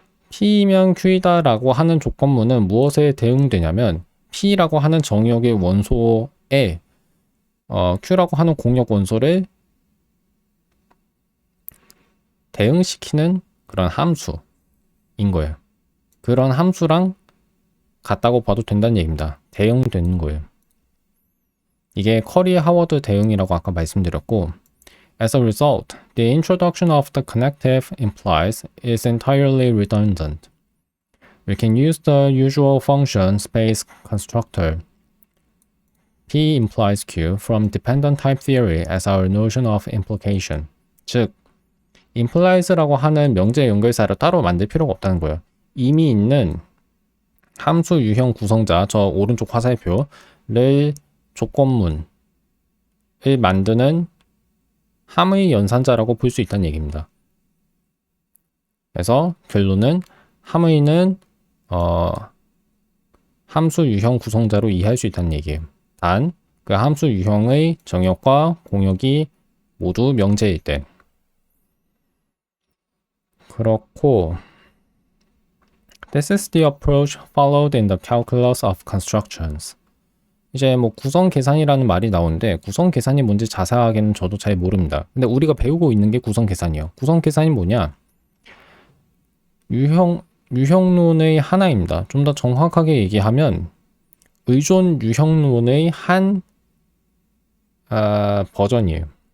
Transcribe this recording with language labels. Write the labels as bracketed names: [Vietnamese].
[Korean] P면 Q이다 라고 하는 조건문은 무엇에 대응되냐면 P라고 하는 정의역의 원소에 Q라고 하는 공역 원소를 대응시키는 그런 함수인 거예요. 그런 함수랑 같다고 봐도 된다는 얘기입니다. 대응되는 거예요. 이게 커리 하워드 대응이라고 아까 말씀드렸고 [English] As a result, the introduction of the connective implies is entirely redundant. We can use the usual function space constructor P implies Q from dependent type theory as our notion of implication. [Korean] 즉, implies라고 하는 명제 연결사를 따로 만들 필요가 없다는 거예요. 이미 있는 함수 유형 구성자, 저 오른쪽 화살표를 조건문을 만드는 함의 연산자라고 볼 수 있다는 얘기입니다. 그래서 결론은 함의는 함수 유형 구성자로 이해할 수 있다는 얘기예요. 단, 그 함수 유형의 정역과 공역이 모두 명제일 때. 그렇고, [English] This is the approach followed in the calculus of constructions. [Korean] 이제 뭐 구성 계산이라는 말이 나오는데 구성 계산이 뭔지 자세하게는 저도 잘 모릅니다. 근데 우리가 배우고 있는 게 구성 계산이에요. 구성 계산이 뭐냐? 유형론의 하나입니다. 좀 더 정확하게 얘기하면 의존 유형론의 한 버전이에요.